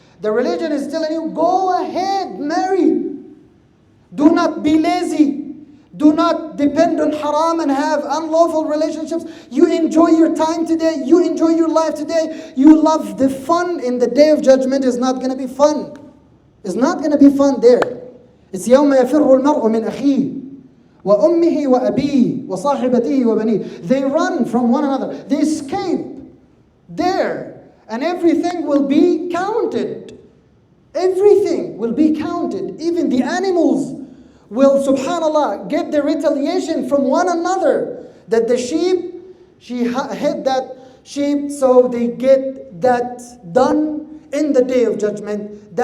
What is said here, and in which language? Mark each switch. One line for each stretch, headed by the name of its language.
English: The religion is telling you, go ahead, marry. Do not be lazy. Do not depend on haram and have unlawful relationships. You enjoy your time today. You enjoy your life today. You love the fun in the day of judgment. Is not going to be fun. It's not going to be fun there. It's
Arabic: يوم يفر المرء من أخيه وأمه وأبيه وصاحبته وبنيه.
English: They run from one another. They escape there. And everything will be counted. Everything will be counted. Even the animals will, subhanallah, get the retaliation from one another. That the sheep, she hit that sheep, so they get that done in the day of judgment.